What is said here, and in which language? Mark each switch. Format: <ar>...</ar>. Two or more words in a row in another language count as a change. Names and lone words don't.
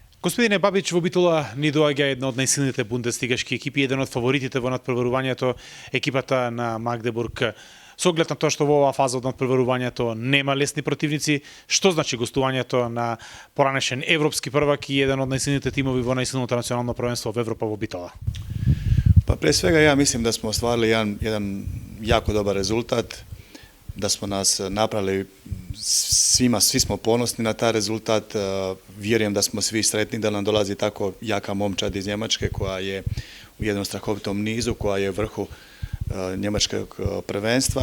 <mk>Господине Бабич, во Битола ни доаѓа една од најсилните бундестигашки екипи, еден од фаворитите во надпреварувањето, екипата на Магдебург. Со оглед на тоа што во оваа фаза од надпреварувањето нема лесни противници, што значи гостувањето на поранешен европски првак и еден од најсилните тимови во најсилното национално првенство во Европа во Битола?</mk> <hr>Pa pre svega ja mislim da smo ostvarili jedan jako dobar rezultat, da smo nas napravili svi smo ponosni na taj rezultat, vjerujem da smo svi sretni da nam dolazi tako jaka momčad iz Njemačke koja je u jednom strahovitom nizu, koja je u vrhu njemačkog prvenstva,</hr>